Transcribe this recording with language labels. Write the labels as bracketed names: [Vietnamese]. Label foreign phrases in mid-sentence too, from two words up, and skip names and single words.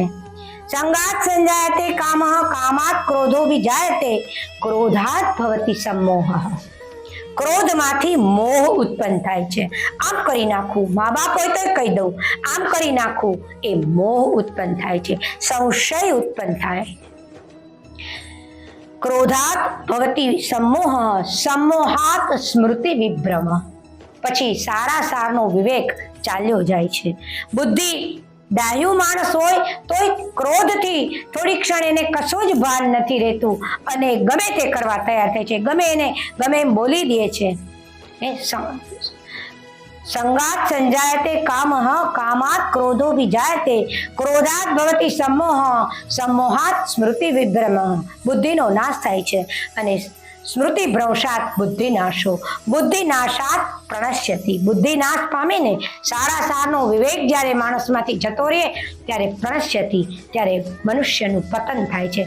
[Sanskrit] સંગાત સંજાયતે કામઃ, કામાત ક્રોધો વિજાયતે, ક્રોધાત ભવતિ सम्मोह, [Gujarati] ક્રોધમાંથી મોહ ઉત્પન્ન થાય છે. આમ કરી નાખવું, મા બાપ હોય તો કહી દઉં, આમ કરી નાખવું, એ મોહ ઉત્પન્ન થાય છે, સંશય ઉત્પન્ન થાય. [Sanskrit] ક્રોધાત ભવતિ सम्मोह, सम्मोहात સ્મૃતિ વિભ્રમ, [Gujarati] પછી સારા સારનો વિવેક ચાલ્યો જાય છે. બુદ્ધિ ડાહ્યું માણસ હોય તોય ક્રોધથી થોડી ક્ષણ એને કશો જ ભાન નથી રહેતું અને ગમે તે કરવા તૈયાર થાય છે, ગમે એને ગમે એમ બોલી દે છે. [Sanskrit] સંગાત સંજાયતે કામઃ, કામાત ક્રોધો વિજાયતે, ક્રોધાત ભવતિ सम्मोह, सम्मोहात સ્મૃતિ વિભ્રમ, [Gujarati] બુદ્ધિનો નાશ થાય છે અને [Sanskrit] સ્મૃતિ ભ્રંશાત બુદ્ધિનાશો, બુદ્ધિનાશાત પ્રણશ્યતિ, [Gujarati] બુદ્ધિનાશ પામીને સારા સારનો વિવેક જ્યારે માણસમાંથી જતો રહે ત્યારે પ્રણશ્યતિ, ત્યારે મનુષ્યનું પતન થાય છે.